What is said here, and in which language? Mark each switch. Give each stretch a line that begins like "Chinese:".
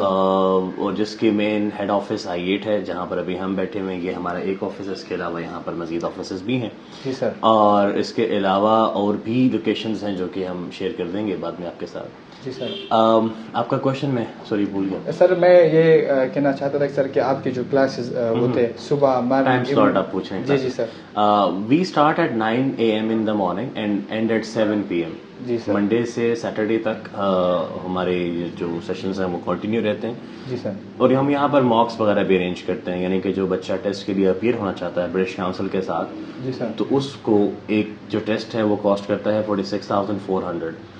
Urdu: اور جس کے مین ہیڈ آفس I8 ہے جہاں پر ابھی ہم بیٹھے ہوئے ہیں. یہ ہمارا ایک آفس ہے, اس کے علاوہ یہاں پر مزید آفسز بھی ہیں. جی سر. اور اس کے علاوہ اور بھی لوکیشنز ہیں جو کہ ہم شیئر کر دیں گے بعد میں آپ کے ساتھ. جی سر. آپ کا کوشچن میں سوری بھول گیا سر. میں یہ کہنا چاہتا تھا سر کہ آپ کے جو کلاسز ہوتے ہیں صبح مارننگ سلاٹ آپ پوچھیں. جی جی سر.
English: We start at 9 AM in the morning and end at 7 PM.
Urdu: جی sir. Monday سے سیٹرڈے تک ہمارے جو سیشنز ہیں وہ کنٹینیو رہتے ہیں. جی سر. اور ہم یہاں پر ماکس وغیرہ بھی ارینج کرتے ہیں, یعنی کہ جو بچہ ٹیسٹ کے لیے اپیئر ہونا چاہتا ہے برٹش کاؤنسل کے ساتھ. جی سر. تو اس کو ایک جو ٹیسٹ ہے وہ کاسٹ کرتا ہے 46,400.